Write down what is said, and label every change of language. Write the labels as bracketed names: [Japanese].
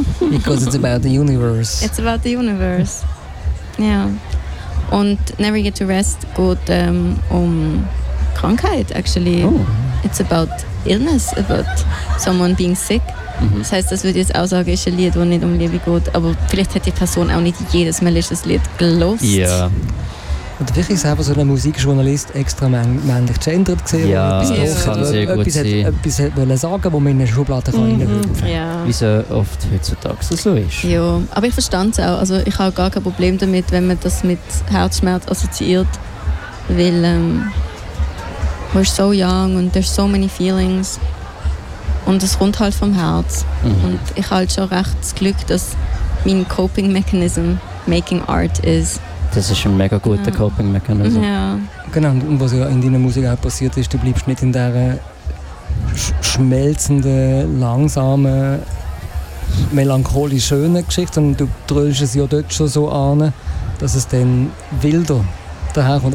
[English] Because it's about the universe. It's about the universe. [German] Ja. Und Never Get to Rest geht um Krankheit, [English] actually. Oh. It's about illness, about someone being sick. Mhm. [German] Das heisst, das würde ich jetzt auch sagen, ist ein Lied, das nicht um Liebe geht. Aber vielleicht hat die Person auch nicht jedes Mal das Lied gelost. Ja. [English] Yeah. [German] Und wirklich selber so ein Musikjournalist extra männlich gegendert gesehen. Ja, das kann sehr gut etwas sein. Etwas sagen, wo man in eine Schublade reinrufen kann. Ja. Wie es oft heutzutage so ist. Ja, aber ich verstand es auch. Also ich habe gar kein Problem damit, wenn man das mit Herzschmerz assoziiert. [English] Weil we're so young und there's so many feelings. [German] Und es kommt halt vom Herz. Mhm. Und ich habe halt schon recht das Glück, dass mein Coping Mechanism [English] making art is. [German] Das ist ein mega guter Coping-Mechanismus. Ja. Genau, und was ja in deiner Musik auch passiert ist, du bleibst nicht in dieser schmelzenden, langsamen, melancholisch schönen Geschichte, sondern du dröllst es ja dort schon so an, dass es dann wilder daherkommt.